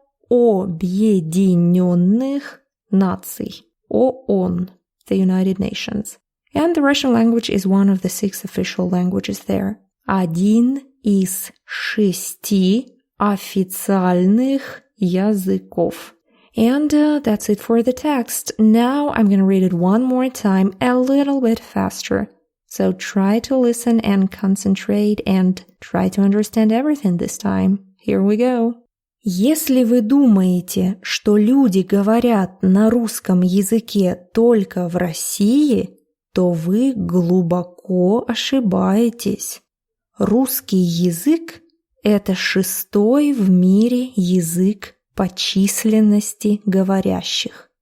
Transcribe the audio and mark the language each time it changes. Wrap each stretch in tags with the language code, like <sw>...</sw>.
<ru>Объединенных Наций, ООН, the United Nations.</ru> <en>And the Russian language is one of the 6 official languages there.</en> <ru>Один из 6 официальных языков.</ru> <en>And that's it for the text. Now I'm going to read it one more time, a little bit faster. So try to listen and concentrate and try to understand everything this time. Here we go.</en> <ru>Если вы думаете, что люди говорят на русском языке только в России, то вы глубоко ошибаетесь. Русский язык – это 6-й в мире язык по численности говорящих.</ru>